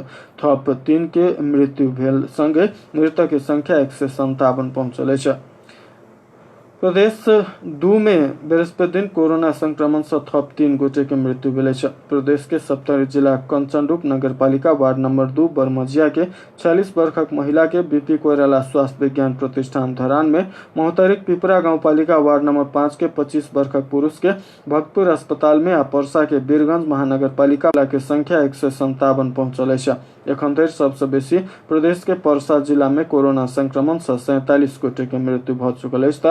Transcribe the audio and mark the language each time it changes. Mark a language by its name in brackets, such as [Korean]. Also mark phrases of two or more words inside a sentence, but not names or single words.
[Maithili] थप 3 के मृत्यु भेल संगे मृतक के संख्या 157 पहुंचल अछि। प्रदेश 2 में बृहस्पति दिन कोरोना संक्रमण से थप 3 गोटे के मृत्यु भेल अछि। प्रदेश के सप्तरी जिला कंचनरूप नगरपालिका वार्ड नंबर 2 बरमजिया के 46 वर्षक महिला के बीपी कोइराला स्वास्थ्य विज्ञान प्रतिष्ठान धरान में, मोहतरिक पिपरा गाँव पालिका वार्ड नंबर 5 के 25 वर्षक पुरुष के भक्तपुर अस्पताल में आ परसा के बीरगंज महानगर पालिका के संख्या 157 पहुंचल अछि। एखन धरि सबसे बेसी प्रदेश के परसा जिला में कोरोना संक्रमण से 47 गोटे के मृत्यु भ चुकल अछि।